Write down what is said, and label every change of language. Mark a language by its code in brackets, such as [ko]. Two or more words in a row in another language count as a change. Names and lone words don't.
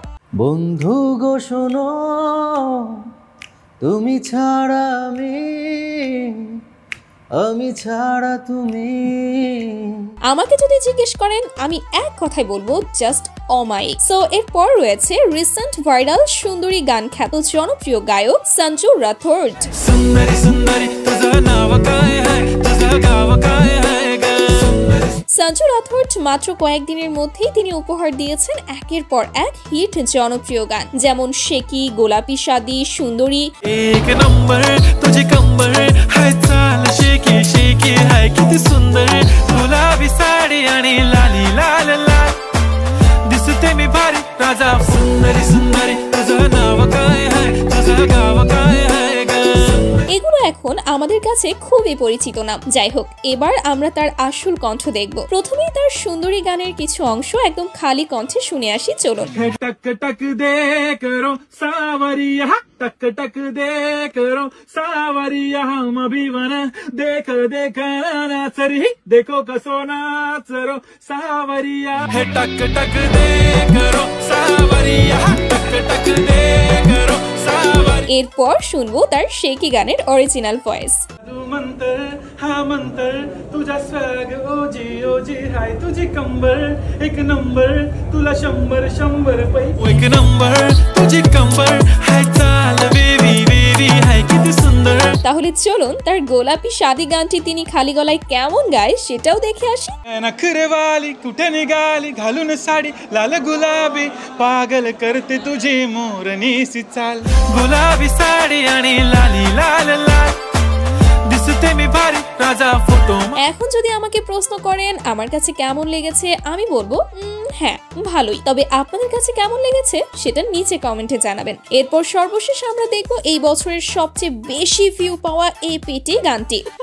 [bn] বন্ধু গো শোনো, তুমি ছাড়া আমি ছাড়া তুমি। আমাকে যদি জিজ্ঞেস করেন আমি এক কথাই বলবো জাস্ট অমায়িক। সো এরপর রয়েছে [en] recent viral [bn] সুন্দরী গান খ্যাত জনপ্রিয় গায়ক সঞ্জু রাথোড। [mr] सुंदरी सुंदरी तुझं नाव काय आहे, तुझं गाव काय आहे ग। [bn] সঞ্জু রাথোড মাত্র কয়েকদিনের মধ্যেই তিনি উপহার দিয়েছেন একের পর এক হিট জনপ্রিয় গান, যেমন শেকি, গোলাপি শাদি, সুন্দরী। [mr] एक नंबर तुझी कंबर हाय चाल शेकी शेकी हाय किती सुंदर, गुलाबी साडी आणि लाली लाल लाल दिसते मी भारी राजा। सुंदरी सुंदरी तुझं नाव काय आहे, तुझं गाव काय आहे ग। [bn] এগুলো এখন আমাদের কাছে খুবই পরিচিত নাম। যাই হোক, এবার আমরা তার আসল কণ্ঠ দেখব। প্রথমেই তার সুন্দরী গানের কিছু অংশ একদম খালি কণ্ঠে শুনে আসি চলুন। [raj] टक टक दे करो सावरिया, टक टक दे करो सावरिया, हम अभी वन देख देख नाचरी, देखो कसो नाचरो सावरिया। हे टक टक दे करो सावरिया, टक टक दे करो सावरिया। [bn] এরপর শুনবো তার শেকি গানের [en] original voice. [mr] तू मंतर हा मंतर तुझा स्वॅग ओजी ओजी हाय तुझी कंबर एक नंबर, तुला 100 पै एक नंबर तुझी कंबर हाय चाल [en] baby baby [mr] हाय किती सुंदर। [bn] তাহলে চলুন তার গোলাপি শাদি গানটি তিনি খালি গলায় কেমন গায় সেটাও দেখে আসি। [mr] नखरेवाली कुठे निघाली घालून साडी लाल गुलाबी, पागल करते तुझी मोरनीसी चाल, गुलाबी साडी आणि लाली लाल लाल दिसते मी भारी राजा फोटो। [bn] এখন যদি আমাকে প্রশ্ন করেন আমার কাছে কেমন লেগেছে, আমি বলবো হ্যাঁ ভালোই। তবে আপনাদের কাছে কেমন লেগেছে সেটা নিচে কমেন্টে জানাবেন। এরপর সর্বশেষ আমরা দেখব এই বছরের সবচেয়ে বেশি ভিউ পাওয়া এপিটি গানটি।